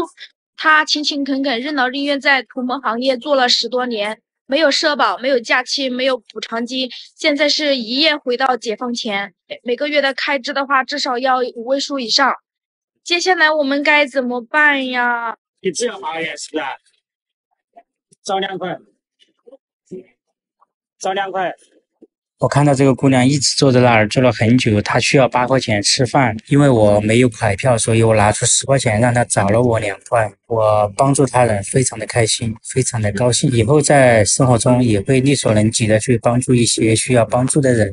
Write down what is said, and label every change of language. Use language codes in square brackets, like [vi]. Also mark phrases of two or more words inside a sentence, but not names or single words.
[zh] 他勤勤懇懇、任勞任怨，在土木行業做了10多年，沒有社保，沒有假期，沒有補償金，現在是一夜回到解放前，每個月的開支的話，至少要5位數以上。接下來我們該怎麼辦呀？你這樣行業是不是？找2塊，找2塊。我看到這個姑娘一直坐在那兒，坐了很久，她需要8塊錢吃飯，因為我沒有彩票，所以我拿出10塊錢讓她找了我2塊。我幫助他人，非常的開心，非常的高興，以後在生活中也會力所能及的去幫助一些需要幫助的人。